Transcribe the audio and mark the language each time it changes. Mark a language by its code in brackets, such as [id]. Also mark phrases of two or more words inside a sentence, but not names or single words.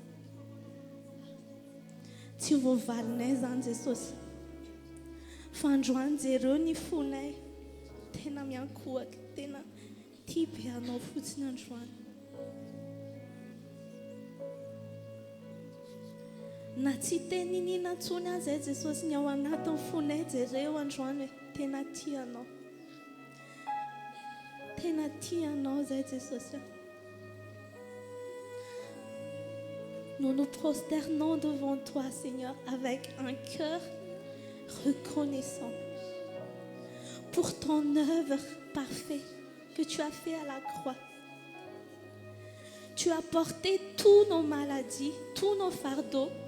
[mg] tsy voavalinay zany Jesosy fa androany jereo ny fonay tena miankohaka tena tia be anao fotsiny androany na tsy teny nina ntsony azy ay Jesosy ny ao anatin'ny fonay jereo androany hoe tena tianao zay Jesosy [fr] nous nous prosternons devant toi Seigneur avec un cœur reconnaissant pour ton œuvre parfaite que tu as fait à la croix. Tu as porté toutes nos maladies, tous nos fardeaux.